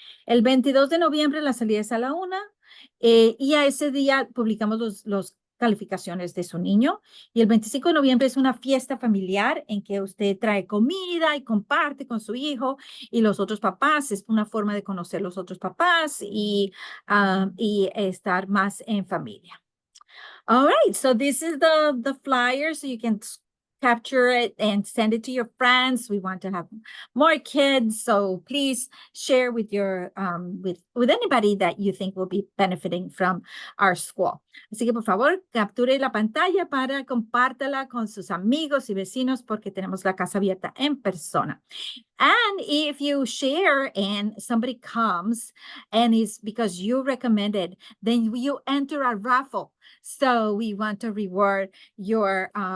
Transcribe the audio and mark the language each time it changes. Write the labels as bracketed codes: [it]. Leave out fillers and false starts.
[es] El 22 de noviembre la salida es a la 1 y a ese día publicamos los calificaciones de su niño. Y el 25 de noviembre es una fiesta familiar en que usted trae comida y comparte con su hijo y los otros papás. Es una forma de conocer los otros papás y estar más en familia. [en] All right, so this is the flyer, so you can capture it and send it to your friends. We want to have more kids, so please share with your with anybody that you think will be benefiting from our school. [es] Así que por favor, capture la pantalla para compártela con sus amigos y vecinos porque tenemos la casa abierta en persona. [en] And if you share and somebody comes and it's because you recommended, then you enter a raffle. So we want to reward your,